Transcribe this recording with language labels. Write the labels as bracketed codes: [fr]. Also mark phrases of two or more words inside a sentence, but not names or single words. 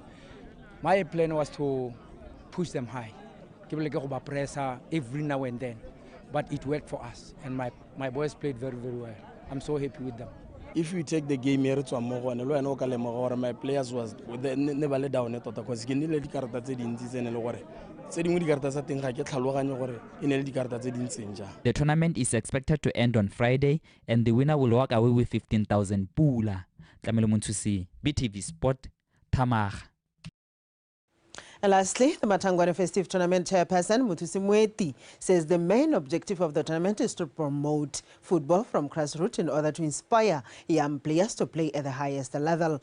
[en] My plan was to push them high, pressure every now and then, but it worked for us and my boys played very, very well. I'm so happy with them. If you take the game here to Amogo, my players was never let down because [tn] ke nile di karata tse dintsi tsene le gore tse dingwe di karata tsa teng ga ke tlhaloganye gore e ne le di karata tse dintseng ja. [en] The tournament is expected to end on Friday and the winner will walk away with 15,000 pula. Tlamelo Monthusi, BTV Sport, Tamaga. And lastly, the Matangwane Festive Tournament chairperson, Muthusi Mweti, says the main objective of the tournament is to promote football from grassroots in order to inspire young players to play at the highest level.